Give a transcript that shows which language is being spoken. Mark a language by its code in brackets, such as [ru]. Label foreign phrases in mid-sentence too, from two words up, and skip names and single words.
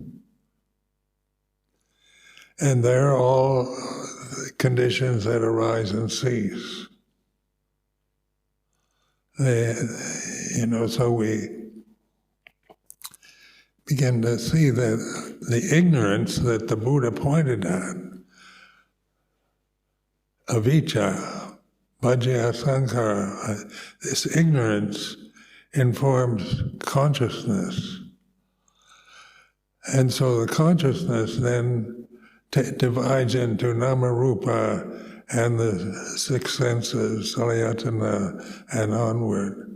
[en] And they're all conditions that arise and cease. So we begin to see that the ignorance that the Buddha pointed at, [pi] avijja, bhajya, sankhara, [en] this ignorance informs consciousness. And so the consciousness then divides into [pi] nama rupa [en] and the 6 senses, salayatana, and onward.